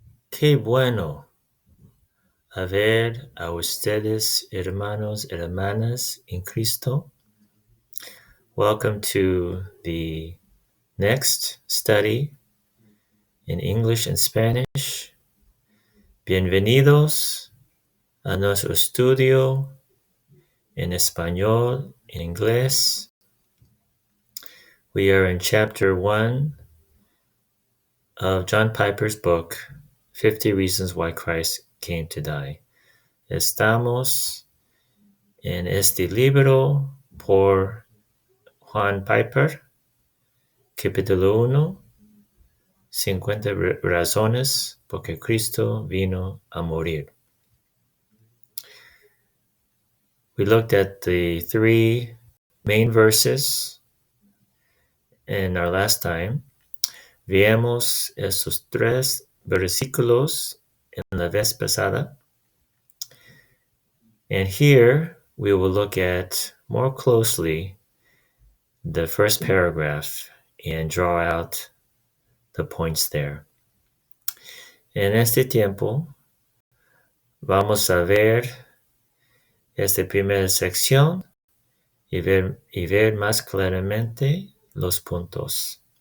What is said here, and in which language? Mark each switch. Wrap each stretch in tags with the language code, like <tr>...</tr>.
<es>Qué bueno haber a ustedes, hermanos, hermanas in Cristo.</es> <en>Welcome to the next study in English and Spanish.</en> <es>Bienvenidos a nuestro estudio en español, en inglés.</es> <en>We are in chapter 1 of John Piper's book, 50 Reasons Why Christ Came to Die.</en> <es>Estamos en este libro por Juan Piper, capítulo 1, 50 razones por que Cristo vino a morir.</es> <en>We looked at the three main verses in our last time.</en> <es>Veamos esos tres versículos en la vez pasada.</es> <en>And here we will look at more closely the first paragraph and draw out the points there.</en> <es>En este tiempo vamos a ver esta primera sección y ver más claramente los puntos.</es>